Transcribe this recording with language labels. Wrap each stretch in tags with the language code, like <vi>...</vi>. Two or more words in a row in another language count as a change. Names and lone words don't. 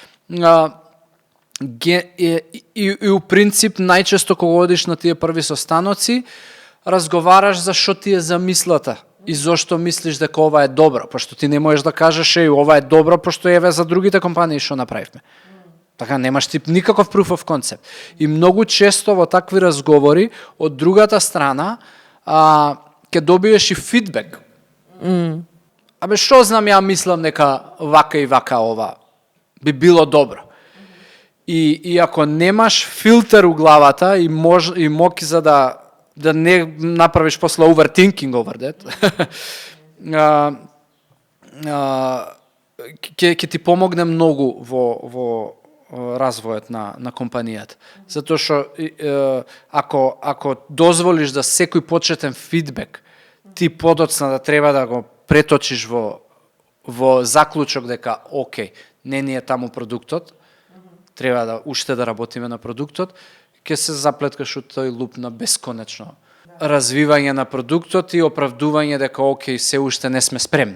<mk>И у принцип најчесто кога одиш на тие први состаноци, разговараш за што ти е замислата и зошто мислиш дека ова е добро, пошто ти не можеш да кажеш ова е добро, пошто еве за другите компании што направивме. Така немаш ти никаков</mk> <en>proof of concept.</en> <mk>И многу често во такви разговори од другата страна ќе добиеш и фидбек. Абе што знам, ја мислам дека вака и вака ова би било добро. И ако немаш филтер у главата и моки за да не направиш после</mk> <en>overthinking over that,</en> <mk>ќе ти помогне многу во развојот на компанијата. Затоа што ако дозволиш да секој почетен фидбек ти подоцна да треба да го преточиш во заклучок дека окей, не ни е таму продуктот, треба уште да работиме на продуктот, ќе се заплеткаш од тој луп на бесконечно развивање на продуктот и оправдување дека окей, се уште не сме спремни.</mk>